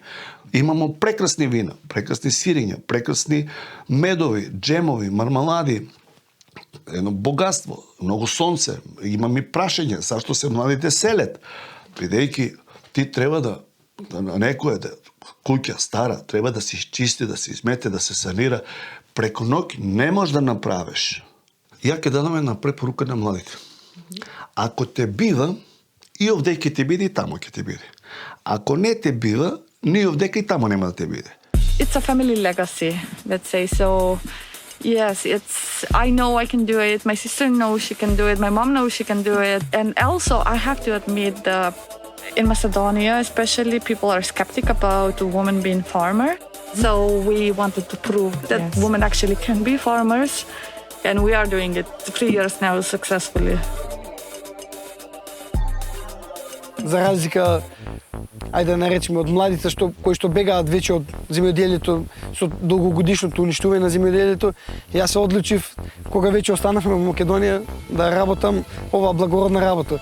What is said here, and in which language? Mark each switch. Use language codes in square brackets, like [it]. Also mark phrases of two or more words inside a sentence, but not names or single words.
[mk] Имамо прекрасни вина, прекрасни сирења, прекрасни медови, джемови, мармалади, едно богатство, многу сонце, имаме прашање, зашто се младите селет, бидејќи ти треба да некоја куќа стара треба да се изчисти, да се измете, да се санира. Преку ноќ не можеш да направиш. Ја ќе дадам една препорука на младите. Ако те бива, и овдека те биде, и тамо ќе те биде. Ако не те бива, ни овдека и тамо нема да те биде. [en] It's a family legacy, let's say. So, yes, I know I can do it. My sister knows she can do it. My mom knows she can do it. And also, I have to admit in Macedonia, especially, people are skeptic about a woman being farmer. So we wanted to prove that women actually can be farmers. And we are doing it 3 years now successfully. [mk] За разлика, ајде да наречеме, од младите кои што бегаат веќе од земјоделието со долгогодишното уништување на земјоделието, јас се одлучив кога веќе останавме во Македонија да работам оваа благородна работа.